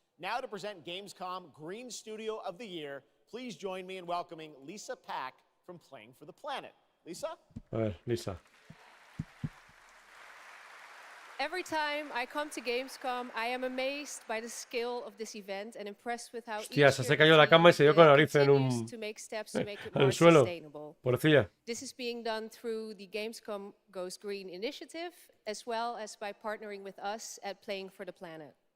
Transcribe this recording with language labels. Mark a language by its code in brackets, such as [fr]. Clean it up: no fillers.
[en] Now to present Gamescom Green Studio of the Year, please join me in welcoming Lisa Pack from Playing for the Planet. Lisa? [es] A ver, Lisa. [en] Every time I come to Gamescom, I am amazed by the scale of this event and impressed with how [es] Hostia, se cayó la cama y se dio con la nariz en el suelo. Pobrecilla. [en] This is being done through the Gamescom Goes Green initiative, as well as by partnering with us at Playing for the Planet.